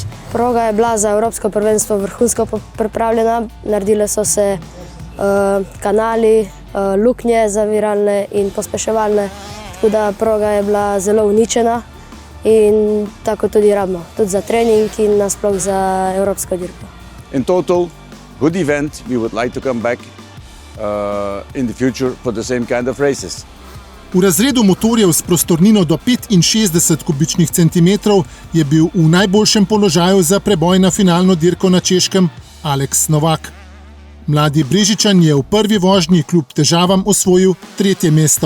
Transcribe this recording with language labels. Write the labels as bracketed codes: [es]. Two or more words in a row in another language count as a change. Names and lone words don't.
[sl] Proga je bila za Evropsko prvenstvo vrhunsko pripravljena. Naredile so se kanali, luknje zaviralne in pospeševalne, tako da proga je bila zelo uničena in tako tudi rabimo, tudi za trening in nasploh za Evropsko dirko. [en] In total, good event. We would like to come back in the future for the same kind of races. [sl] V razredu motorjev s prostornino do 65 kubičnih centimetrov je bil v najboljšem položaju za preboj na finalno dirko na Češkem Alex Novak. Mladi Brežičan je v prvi vožnji kljub težavam osvojil 3. mesto.